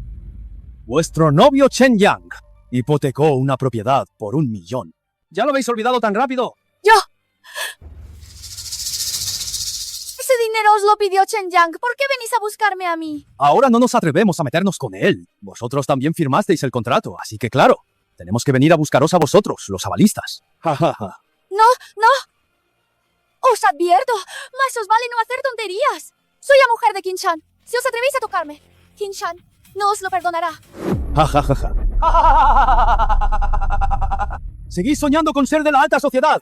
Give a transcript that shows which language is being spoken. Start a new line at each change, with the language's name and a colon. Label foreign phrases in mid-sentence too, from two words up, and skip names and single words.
Spanish: Vuestro novio Chen Yang hipotecó una propiedad por 1 millón. ¿Ya lo habéis olvidado tan rápido? ¡Yo! Ese dinero os lo pidió Chen Yang. ¿Por qué venís a buscarme a mí? Ahora no nos atrevemos a meternos con él. Vosotros también firmasteis el contrato, así que claro, tenemos que venir a buscaros a vosotros, los avalistas. Ja, ja, ja. No, no. Os advierto, más os vale no hacer tonterías. Soy la mujer de Qin Shan. Si os atrevéis a tocarme, Qin Shan no os lo perdonará. Ja, ja, ja, ja. Seguís soñando con ser de la alta sociedad.